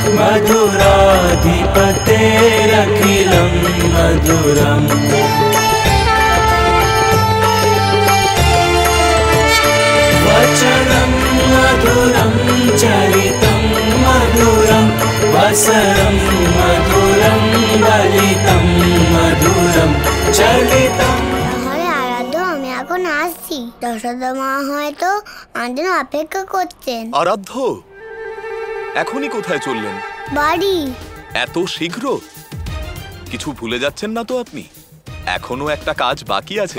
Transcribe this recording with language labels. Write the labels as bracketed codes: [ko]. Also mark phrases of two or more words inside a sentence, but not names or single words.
[sa] मधुराधिपतेरखिलं मधुरम् वचनं मधुरं चरितं मधुरं वसनं मधुरं बलितं मधुरं चलितं। [bn] এখন আসছি, যশোদা মা হয়তো আমাদের অপেক্ষা করছেন। আরাধ্য, এখনই কোথায় চললেন? বাড়ি। এত শীঘ্র? কিছু ভুলে যাচ্ছেন না তো আপনি? এখনো একটা কাজ বাকি আছে।